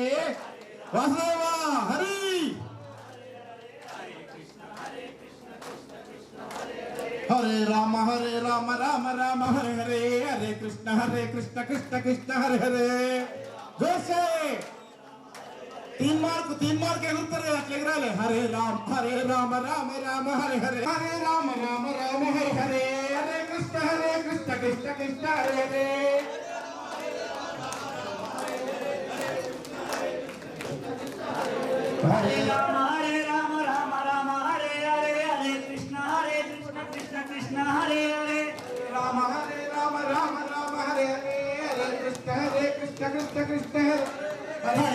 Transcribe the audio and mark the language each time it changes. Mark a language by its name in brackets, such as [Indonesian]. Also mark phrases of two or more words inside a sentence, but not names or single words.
[Hindi] वासुदेवा हरि। हरे राम राम हरे हरे, हरे कृष्ण कृष्ण कृष्ण हरे हरे। जोर से 3 मार्क [Telugu] ఎగురుతారు అట్లా ఎగరాలి। [Hindi] హరే రామ రామ హరే హరే, హరే రామ హరే హరే, హరే కృష్ణ కృష్ణ కృష్ణ హరే హరే। हरे राम राम हरे हरे, हरे कृष्ण कृष्ण कृष्ण हरे हरे। राम हरे राम हरे हरे, हरे कृष्ण कृष्ण कृष्ण हरे।